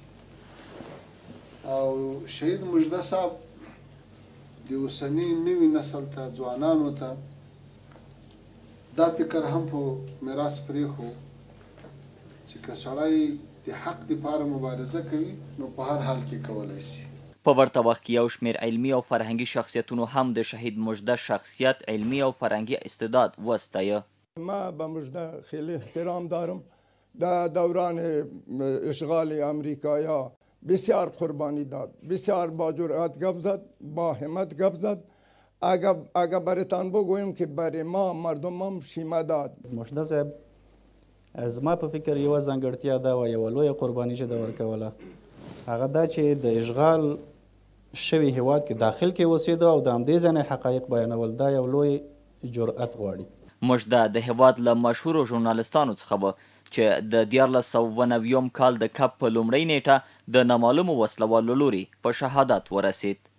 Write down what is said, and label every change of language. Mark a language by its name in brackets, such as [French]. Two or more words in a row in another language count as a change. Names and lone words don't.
[Pashto] او شهید مژده صاحب د اوسني نوي نسل ته، ځوانانو ته دا فکر هم په میراث پرېښو چې که سړی د حق دپاره مبارزه کوي نو په هر حال کې کولی شي. په ورته وخت کې یو شمېر علمي او فرهنګي شخصیتونو هم د شهید مژده شخصیت علمي او فرهنګي استعداد وستایه. [Persian] ما به مژده خیلی احترام دارم. در دوران اشغال امریکایا بسیار قربانی داد، بسیار با جرأت گپ زد، با همت گپ زد. اگر برتان بگویم که برای ما مردمم شیمه داد. [Pashto] مژده صاحب زما په فکر یوه ځانګړتیا دا وه، یوه لویه قرباني چې ده ورکوله، هغه دا چې د اشغال شوي هیواد کې داخل کې اوسېده او د همدې ځای نه حقایق بیانول، دا یو لوی جرأت غواړي. مژده د هیواد له مشهورو ژورنالستانو څخه و چې د 1990 کال د کب په لومړۍ نیټه د نامعلومو وسلوالو لوري په شهادت ورسید.